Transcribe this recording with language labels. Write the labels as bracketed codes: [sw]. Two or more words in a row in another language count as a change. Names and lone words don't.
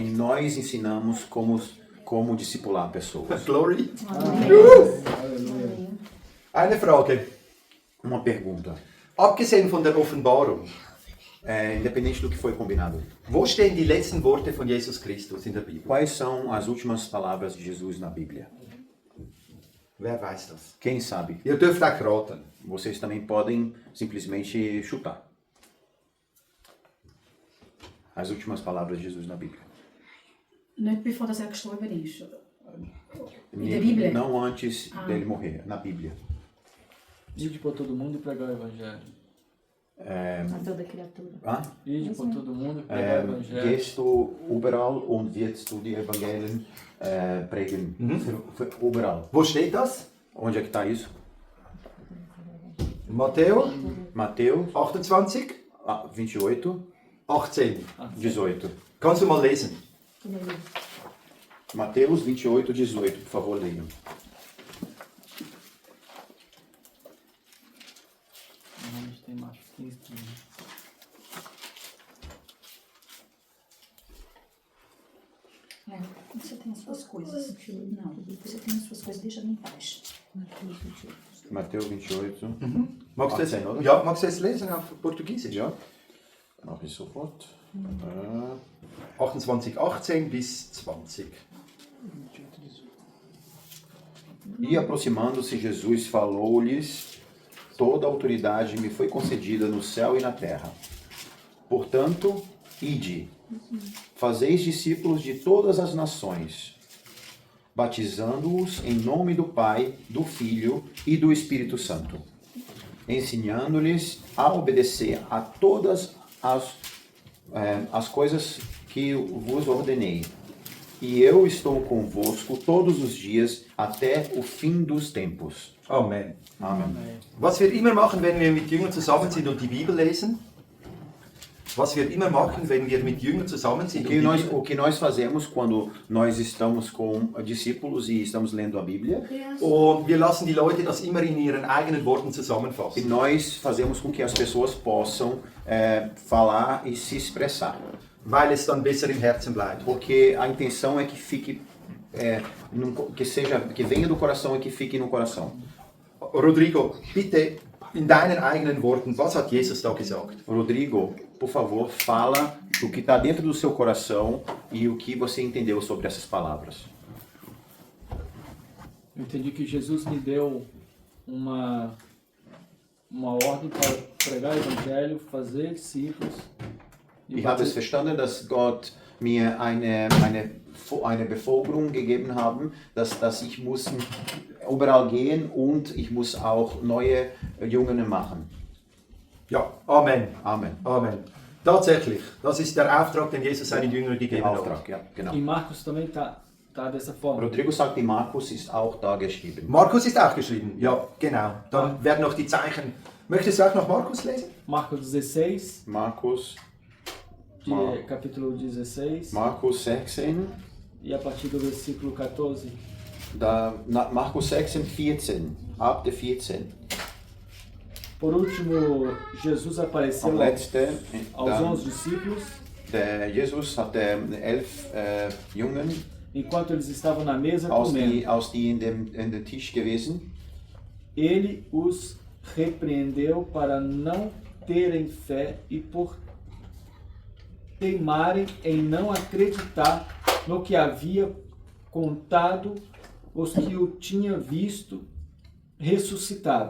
[pt] E nós ensinamos como discipular pessoas. [de] Glory. Eine Frage. [pt] Uma pergunta. [de] Abgesehen von der Offenbarung, [pt] Independente do que foi combinado. [de] wo stehen die letzten Worte von Jesus Christus in der Bibel? [pt] Quais são as últimas palavras de Jesus na Bíblia? [de] Wer weiß das? [pt] Quem sabe? [de] Ihr dürft auch raten. [pt] Vocês também podem simplesmente chutar. As últimas palavras de Jesus na Bíblia. [de] Nicht bevor das er gestorben ist. In der Bíblia? [pt] Não antes dele morrer, na Bíblia. Ide por todo mundo e pregar o evangelho. A toda criatura. Ide por todo mundo e pregar o evangelho. [de] Gehst du überall und wirst du die Evangelien prägen. Überall. Wo steht das? [pt] Onde é que está isso? [de] Matthäus [pt] Mateus 28, 28, 18. 18. [de] Kannst du mal lesen? [pt] Mateus 28, 18, por favor, leiam. A gente tem mais 15 dias. Você tem as suas coisas. Não, você tem as suas coisas, deixa em paz. Mateus 28. [de] Magst du es, 18, oder? ja, magst du es lesen auf Portugiesisch? Ja, mache ich sofort. 28, 18 bis 20. [pt] E aproximando-se Jesus falou-lhes: toda a autoridade me foi concedida no céu e na terra. Portanto, ide, fazeis discípulos de todas as nações, batizando-os em nome do Pai, do Filho e do Espírito Santo, ensinando-lhes a obedecer a todas as coisas que vos ordenei. E eu estou convosco todos os dias até o fim dos tempos. Amen. Amen. [de] Was wir immer machen, wenn wir mit Jüngern zusammen sind und die Bibel lesen, was wir immer machen, wenn wir mit Jüngern zusammen sind und die Bibel, [pt] O que nós fazemos quando nós estamos com discípulos e estamos lendo a Bíblia, [de] und wir lassen die Leute das immer in ihren eigenen Worten [pt] e [de] zusammenfassen. [pt] nós fazemos com que as pessoas possam falar e se expressar. [de] Weil es dann besser im Herzen bleibt. [pt] Porque a intenção é que fique, que venha do coração e que fique no coração. [de] Rodrigo, bitte in deinen eigenen Worten, was hat Jesus da gesagt? [pt] Rodrigo, por favor, fala o que está dentro do seu coração e o que você entendeu sobre essas palavras. Eu entendi que Jesus me deu uma ordem para pregar o Evangelho, fazer discípulos. [de] Ich habe es verstanden, dass Gott mir eine Beförderung gegeben haben, dass ich muss überall gehen und ich muss auch neue Jungen machen. Ja, Amen. Amen. Amen. Tatsächlich, das ist der Auftrag, den Jesus seinen Jüngern gegeben Der hat. Auftrag, ja, genau. [pt] Em Marcos também tá dessa forma. [de] Rodrigo sagt, in Markus ist auch da geschrieben. Markus ist auch geschrieben, ja, genau. Dann werden noch die Zeichen. Möchtest du auch noch Markus lesen? [pt] Marcos 16, [de] Markus, [pt] capítulo 16, [de] Markus 16, [pt] e a partir do versículo 14. [de] Markus 16, 14, ab der 14. [pt] Por último, Jesus apareceu [de] Am letzte, [pt] aos [de] dann, [pt] 11 discípulos, [de] der Jesus hatte 11 Jungen, [pt] enquanto eles estavam na mesa [de] aus [pt] comendo. [de] die in dem Tisch gewesen. [pt] Ele os repreendeu para não terem fé e por teimarem em não acreditar no que havia contado os que o tinham visto ressuscitado.